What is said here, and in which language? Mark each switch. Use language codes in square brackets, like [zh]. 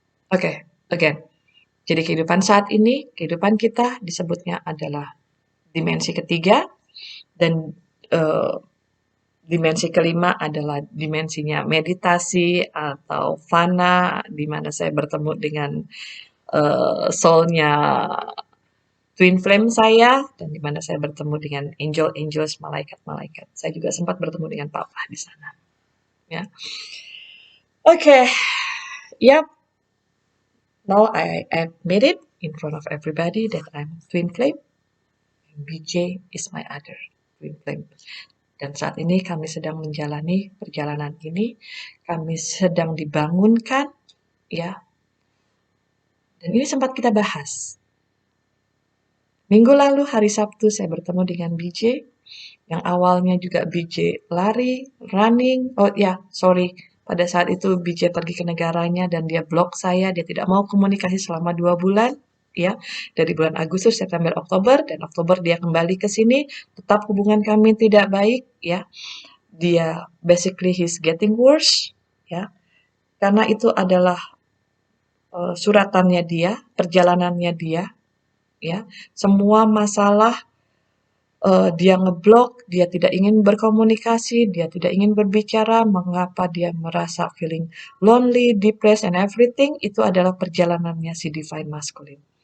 [id] Oke, again. Jadi kehidupan saat ini, kehidupan kita disebutnya adalah dimensi ketiga, dan eh, dimensi kelima adalah dimensinya meditasi atau fana, di mana saya bertemu dengan soul-nya twin flame saya, dan di mana saya bertemu dengan angel-angels, malaikat-malaikat. Saya juga sempat bertemu dengan Papa di sana. Ya, oke, yep. [en] Now I admit it in front of everybody that I'm twin flame. BJ is my other twin flame. [id] Dan saat ini kami sedang menjalani perjalanan ini, kami sedang dibangunkan, ya. Dan ini sempat kita bahas. Minggu lalu hari Sabtu saya bertemu dengan BJ, yang awalnya juga BJ lari, running, oh ya, sorry. Pada saat itu BJ pergi ke negaranya dan dia blok saya, dia tidak mau komunikasi selama 2 bulan, ya. Dari bulan Agustus, September, Oktober, dan Oktober dia kembali ke sini, tetap hubungan kami tidak baik, ya. [en] Dia basically he's getting worse, ya. [id] Karena itu adalah suratannya dia, perjalanannya dia, ya. Semua masalah dia ngeblok, dia tidak ingin berkomunikasi, dia tidak ingin berbicara, mengapa dia merasa [en] feeling lonely, depressed, and everything, [id] itu adalah perjalanannya si Divine Masculine.